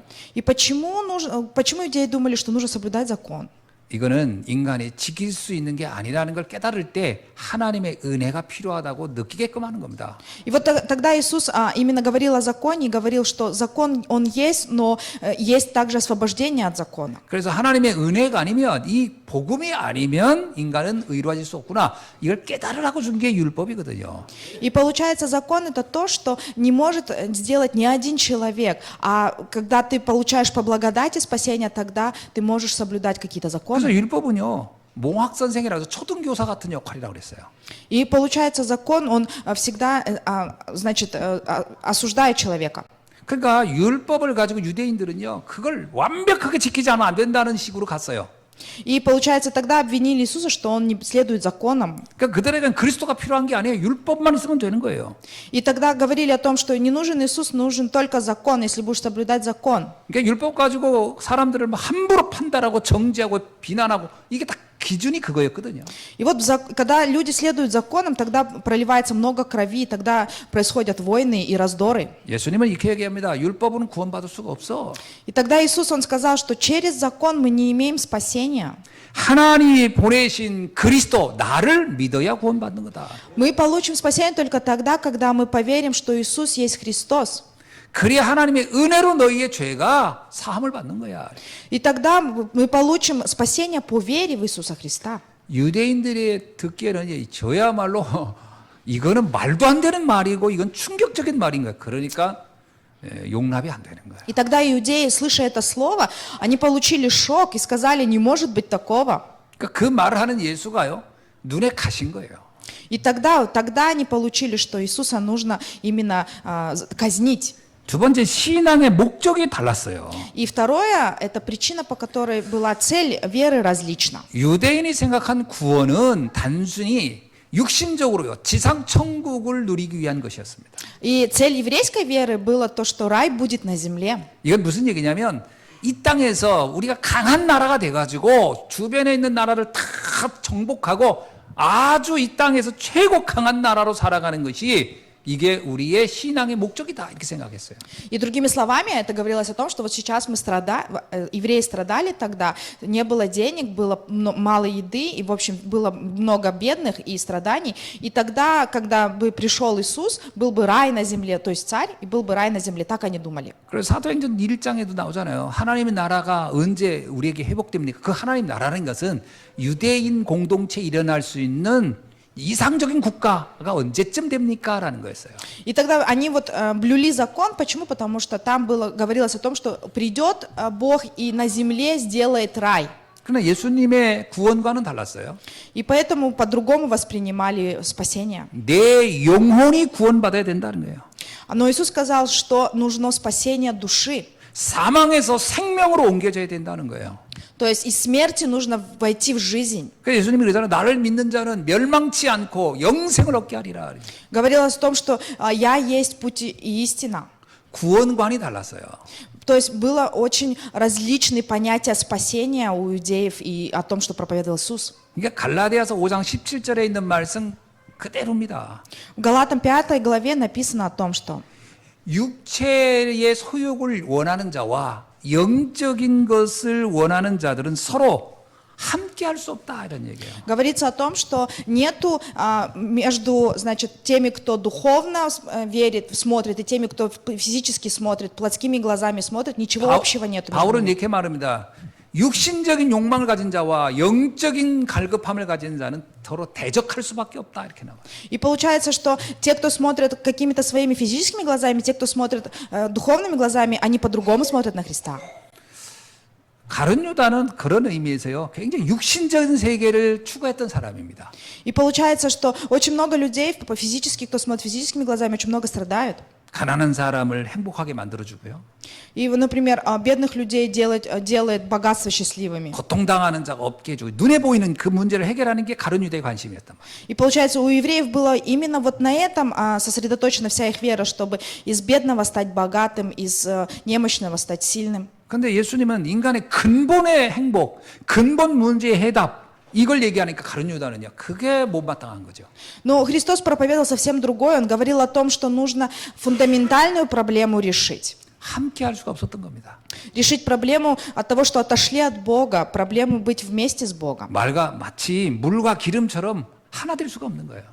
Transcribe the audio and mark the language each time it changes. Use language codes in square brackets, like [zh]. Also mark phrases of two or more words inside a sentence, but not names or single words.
[ru] И почему иудеи думали, что нужно соблюдать закон? [ko] 이거는 인간이 지킬 수 있는 게 아니라는 걸 깨달을 때 하나님의 은혜가 필요하다고 느끼게끔 하는 겁니다. [ru] И вот тогда Иисус именно говорил о законе и говорил, что закон, он есть, но есть также освобождение от закона. [ko] 그래서 하나님의 은혜가 아니면 이 복음이 아니면 인간은 의로워질 수 없구나. 이걸 깨달으라고 준 게 율법이거든요. [ru] И получается, закон это то, что не может сделать ни один человек. А когда ты получаешь по благодати спасения, тогда ты можешь соблюдать какие-то законы. [ko] 그래서 율법은요. 몽학 선생이라서 초등교사 같은 역할이라고 그랬어요. [ru] И получается, закон, он всегда, значит, осуждает человека. [ko] 그러니까 율법을 가지고 유대인들은요. 그걸 완벽하게 지키지 않으면 안 된다는 식으로 갔어요. [ru] И получается, тогда обвинили Иисуса, что он не следует законам. [ko] 그러니까 그들에겐 그리스도가 필요한 게 아니에요. 율법만 있으면 되는 거예요. [ru] И тогда говорили о том, что не нужен Иисус, нужен только закон, если будешь соблюдать закон. [ko] 그러니까 율법 가지고 사람들을 함부로 판단하고 정죄하고 비난하고 이게 다 기준이 그거였거든요. [ru] И вот когда люди следуют законам, тогда проливается много крови, тогда происходят войны и раздоры. [ko] 예수님은 이렇게 얘기합니다. 율법은 구원받을 수가 없어. [ru] И тогда Иисус, Он сказал, что через закон мы не имеем спасения. [ko] 하나님이 보내신 그리스도 나를 믿어야 구원받는 거다. [ru] Мы получим спасение только тогда, когда мы поверим, что Иисус есть Христос. [ko] 그래야 하나님의 은혜로 너희의 죄가 사함을 받는 거야. [ru] И тогда мы получим спасение по вере в Иисуса Христа. [ko] 유대인들이 듣기에는 저야말로 이거는 말도 안 되는 말이고 이건 충격적인 말인 거야. 그러니까 용납이 안 되는 거야. [ru] И тогда иудеи, слыша это слово, они получили шок и сказали, не может быть такого. [ko] 그러니까 그 말을 하는 예수가요. 눈에 가신 거예요. [ru] И тогда они получили, что Иисуса нужно именно казнить. [ko] 두 번째 신앙의 목적이 달랐어요. [ru] И второе, это причина, по которой была цель веры различна. [ko] 유대인이 생각한 구원은 단순히 육신적으로요. 지상 천국을 누리기 위한 것이었습니다. [ru] И цель еврейской веры было то, что рай будет на земле. [ko] 이건 무슨 얘기냐면 이 땅에서 우리가 강한 나라가 돼가지고 주변에 있는 나라를 다 정복하고 아주 이 땅에서 최고 강한 나라로 살아가는 것이 이게 우리의 신앙의 목적이다 이렇게 생각했어요. [ru] И другими словами, это говорилось о том, что вот сейчас евреи страдали тогда, не было денег, было мало еды, и, в общем, было много бедных и страданий. И тогда, когда бы пришел Иисус, был бы рай на земле, то есть царь, и был бы рай на земле. Так они думали. [ko] 그래서 사도행전 1장에도 나오잖아요. 하나님의 나라가 언제 우리에게 회복됩니까? 그 하나님 나라는 것은 유대인 공동체에 일어날 수 있는 이상적인 국가가 언제쯤 됩니까? 라는 거였어요. [ru] И тогда они вот блюли закон. Почему? Потому что там говорилось о том, что придет Бог и на земле сделает рай. [ko] 그러나 예수님의 구원과는 달랐어요. [ru] И поэтому по-другому воспринимали спасение. [ko] 내 영혼이 구원받아야 된다는 거예요. [ru] Но Иисус сказал, что нужно спасение души. [ko] 사망에서 생명으로 옮겨져야 된다는 거예요. [ru] То есть из смерти нужно войти в жизнь. [ko] 그래서 예수님이 그러잖아요. 나를 믿는 자는 멸망치 않고 영생을 얻게 하리라. [ru] Говорилось о том, что я есть путь и истина. [ko] 구원관이 달랐어요. [ru] То есть было очень различные понятия спасения у иудеев и о том, что проповедовал Иисус. [ko] 그러니까 갈라디아서 5장 17절에 있는 말씀 그대로입니다. [ru] В Галатам 5 главе написано о том, что [ko] 육체의 소욕을 원하는 자와 영적인 것을 원하는 자들은 서로 함께 할 수 없다 이런 얘기예요. [ru] говорится о том, что нету между, значит, теми, кто духовно верит, смотрит, и теми, кто физически смотрит, плотскими глазами смотрит, ничего общего нету. [ko] 바울은 이렇게 말합니다. 육신적인 욕망을 가진 자와 영적인 갈급함을 가진 자는 서로 대적할 수밖에 없다 이렇게 나와요. [ru] И получается, что те, кто смотрят какими-то своими физическими глазами, те, кто смотрят духовными глазами, они по-другому смотрят на Христа. [ko] 가룟 유다는 그런 의미에서요. 굉장히 육신적인 세계를 추구했던 사람입니다. [ru] И получается, что очень много людей, физически, кто смотрит физическими глазами, очень много страдают. [ko] 가난한 사람을 행복하게 만들어주고요. [ru] И, например, бедных людей делает богатство счастливыми. [ko] 고통당하는 자가 없게 해주고 눈에 보이는 그 문제를 해결하는 게 가룟 유다의 관심이었단 말이에요. [ru] И получается, у евреев было именно вот на этом сосредоточена вся их вера, чтобы из бедного стать богатым, из немощного стать сильным. [ko] 근데 예수님은 인간의 근본의 행복, 근본 문제의 해답 이걸 얘기하니까 가룟 유다는요. 그게 못마땅한 거죠. [ru] Но Христос проповедовал совсем другое. Он говорил о том, что нужно фундаментальную проблему решить. [ko] 함께 할 수가 없었던 겁니다. [ru] Решить проблему от того, что отошли от Бога, проблему быть вместе с Богом. [ko] 마치 물과 기름처럼 하나 될 수가 없는 거예요.